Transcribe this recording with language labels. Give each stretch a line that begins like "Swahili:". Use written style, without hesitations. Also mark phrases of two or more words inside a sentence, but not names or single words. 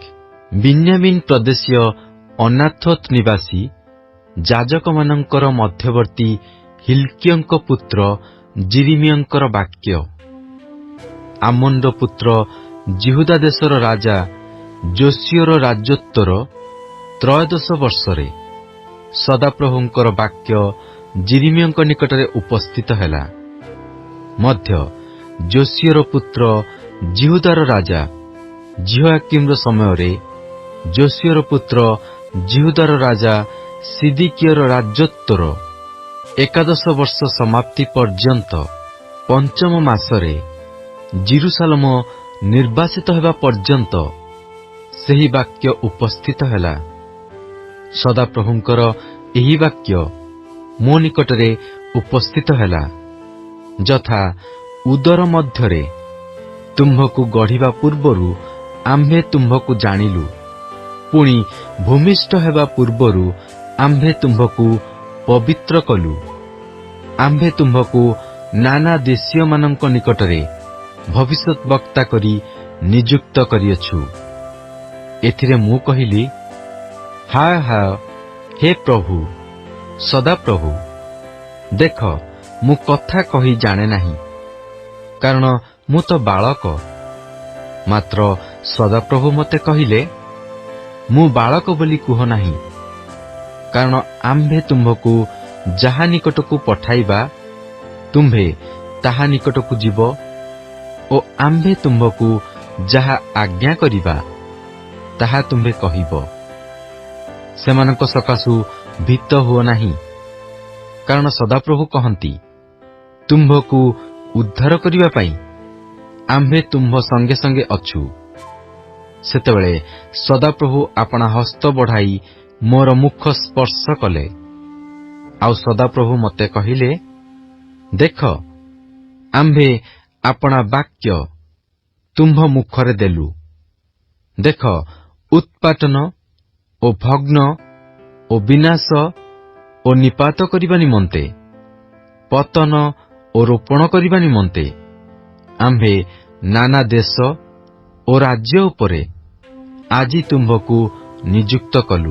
Odia: ବିନ୍ୟାମିନ ପ୍ରଦେଶୀୟ ଅନାଥୋତ ନିବାସୀ ଯାଜକମାନଙ୍କର ମଧ୍ୟବର୍ତ୍ତୀ ହିଲ୍‌କିୟଙ୍କ ପୁତ୍ର ଯିରିମିୟଙ୍କର ବାକ୍ୟ। ଆମୋନର ପୁତ୍ର ଯିହୁଦା ଦେଶର ରାଜା ଯୋଶିୟର ରାଜତ୍ୱର ତ୍ରୟୋଦଶ ବର୍ଷରେ ସଦାପ୍ରଭୁଙ୍କର ବାକ୍ୟ ଯିରିମିୟଙ୍କ ନିକଟରେ ଉପସ୍ଥିତ ହେଲା। ମଧ୍ୟ ଯୋଶିୟର ପୁତ୍ର ଯିହୁଦାର ରାଜା ଯିହୋୟାକୀମର ସମୟରେ ଯୋଶିୟର ପୁତ୍ର ଯିହୁଦାର ରାଜା ସିଦିକିୟର ରାଜତ୍ୱର ଏକାଦଶ ବର୍ଷ ସମାପ୍ତି ପର୍ଯ୍ୟନ୍ତ ପଞ୍ଚମ ମାସରେ ଯିରୂଶାଲମ ନିର୍ବାସିତ ହେବା ପର୍ଯ୍ୟନ୍ତ ସେହି ବାକ୍ୟ ଉପସ୍ଥିତ ହେଲା। ସଦାପ୍ରଭୁଙ୍କର ଏହି ବାକ୍ୟ ମୋ ନିକଟରେ ଉପସ୍ଥିତ ହେଲା, ଯଥା ଉଦର ମଧ୍ୟରେ ତୁମ୍ଭକୁ ଗଢ଼ିବା ପୂର୍ବରୁ ଆମ୍ଭେ ତୁମ୍ଭକୁ ଜାଣିଲୁ, ପୁଣି ଭୂମିଷ୍ଠ ହେବା ପୂର୍ବରୁ ଆମ୍ଭେ ତୁମ୍ଭକୁ ପବିତ୍ର କଲୁ। ଆମ୍ଭେ ତୁମ୍ଭକୁ ନାନା ଦେଶୀୟମାନଙ୍କ ନିକଟରେ ଭବିଷ୍ୟଦ୍‌ବକ୍ତା କରି ନିଯୁକ୍ତ କରିଅଛୁ। ଏଥିରେ ମୁଁ କହିଲି, ହାୟ ହାୟ ହେ ପ୍ରଭୁ ସଦାପ୍ରଭୁ, ଦେଖ ମୁଁ କଥା କହି ଜାଣେ ନାହିଁ, କାରଣ ମୁଁ ତ ବାଳକ। ମାତ୍ର ସଦାପ୍ରଭୁ ମତେ କହିଲେ, ମୁଁ ବାଳକ ବୋଲି କୁହ ନାହିଁ, କାରଣ ଆମ୍ଭେ ତୁମ୍ଭକୁ ଯାହା ନିକଟକୁ ପଠାଇବା ତୁମ୍ଭେ ତାହା ନିକଟକୁ ଯିବ, ଓ ଆମ୍ଭେ ତୁମ୍ଭକୁ ଯାହା ଆଜ୍ଞା କରିବା ତାହା ତୁମ୍ଭେ କହିବ। ସେମାନଙ୍କ ସକାଶୁ ଭୀତ ହୁଅ ନାହିଁ, କାରଣ ସଦାପ୍ରଭୁ କହନ୍ତି, ତୁମ୍ଭକୁ ଉଦ୍ଧାର କରିବା ପାଇଁ ଆମ୍ଭେ ତୁମ୍ଭ ସଙ୍ଗେ ସଙ୍ଗେ ଅଛୁ। ସେତେବେଳେ ସଦାପ୍ରଭୁ ଆପଣା ହସ୍ତ ବଢ଼ାଇ ମୋର ମୁଖ ସ୍ପର୍ଶ କଲେ। ଆଉ ସଦାପ୍ରଭୁ ମତେ କହିଲେ, ଦେଖ ଆମ୍ଭେ ଆପଣା ବାକ୍ୟ ତୁମ୍ଭ ମୁଖରେ ଦେଲୁ। ଦେଖ ଉତ୍ପାଟନ ଓ ଭଗ୍ନ ଓ ବିନାଶ ଓ ନିପାତ କରିବା ନିମନ୍ତେ, ପତନ ଓ ରୋପଣ କରିବା ନିମନ୍ତେ ଆମ୍ଭେ ନାନା ଦେଶ ଓ ରାଜ୍ୟ ଉପରେ ଆଜି ତୁମ୍ଭକୁ ନିଯୁକ୍ତ କଲୁ।